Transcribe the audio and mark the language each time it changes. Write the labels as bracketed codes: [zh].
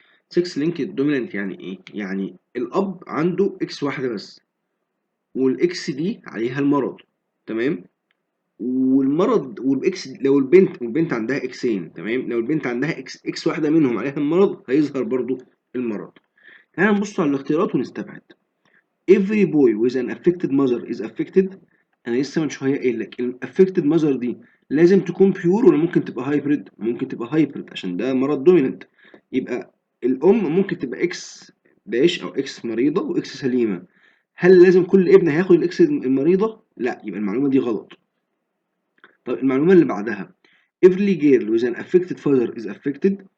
[ar] 6 لينكد دومينانت يعني ايه؟ يعني الاب عنده اكس واحده بس، والاكس دي عليها المرض، تمام؟ والمرض والاكس، لو البنت عندها اكسين، تمام، لو البنت عندها اكس واحده منهم عليها المرض هيظهر برضو المرض. تعالى نبص على الاختيارات ونستبعد. [en] every boy with an affected mother is affected. [ar] انا لسه من شويه قايل لك ال affected mother دي لازم تكون بيور ولا ممكن تبقى هايبريد؟ ممكن تبقى هايبريد عشان ده مرض دوميننت. يبقى الام ممكن تبقى اكس داش او اكس مريضه واكس سليمه. هل لازم كل ابن هياخد الاكس المريضه؟ لا، يبقى المعلومه دي غلط. طب المعلومه اللي بعدها [en] every girl with an affected father is affected.